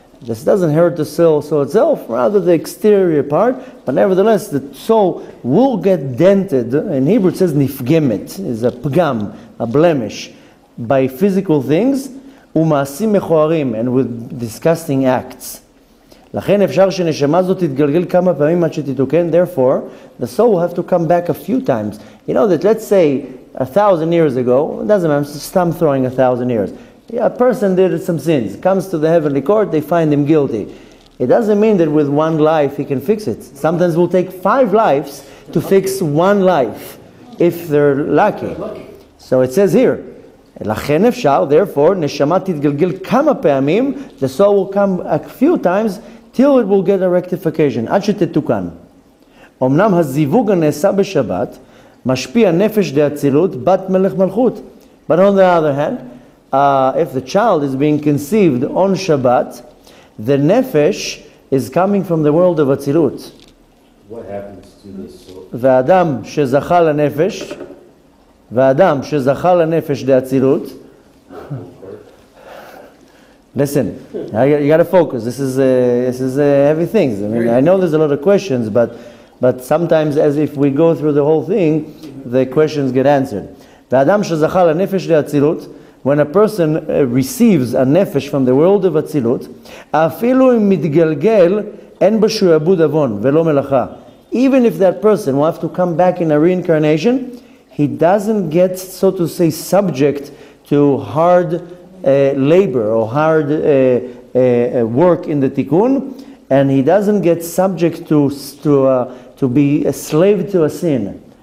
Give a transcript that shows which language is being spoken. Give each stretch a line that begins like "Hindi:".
English: This doesn't hurt the soul itself, rather the exterior part, but nevertheless the soul will get dented. In Hebrew it says nifgemet, is a pgam, a blemish, by physical things,
Hebrew: umaasim mechoarim,
English: and with disgusting acts.
Hebrew: לכן אפשר שנשמה זאת תתגלגל כמה פעמים עד שתתוקן.
English: Therefore, the soul will have to come back a few times. That let's say 1,000 years ago, it doesn't matter, I'm throwing 1,000 years. A person did some sins, comes to the heavenly court, they find him guilty. It doesn't mean that with one life he can fix it. Sometimes it will take 5 lives to fix one life, if they're lucky. So it says here,
Hebrew: לכן אפשר,
English: therefore,
Hebrew: נשמה תתגלגל כמה פעמים,
English: the soul will come a few times, till it will get a rectification,
Hebrew: עד שתתוקן. אמנם הזיווג הנעשה בשבת, משפיע נפש דאצילות, בת מלך מלכות.
English: But on the other hand, if the child is being conceived on Shabbat, the nefesh is coming from the world of Atzilut. What happens to the soul?
Hebrew: והאדם שזכה לנפש, והאדם שזכה לנפש דאצילות.
English: Listen, you got to focus. This is heavy things. I mean, I know there's a lot of questions, but sometimes, as if we go through the whole thing, the questions get answered.
Hebrew: והאדם שזכה לנפש דאצילות,
English: when a person receives a nefesh from the world of Atzilut,
Hebrew: אפילו אם מתגלגל, אין בו שעבוד עוון ולא מלאכה.
English: Even if that person will have to come back in a reincarnation, he doesn't get, so to say, subject to hard labor or hard work in the tikkun, and he doesn't get subject to be a slave to a sin.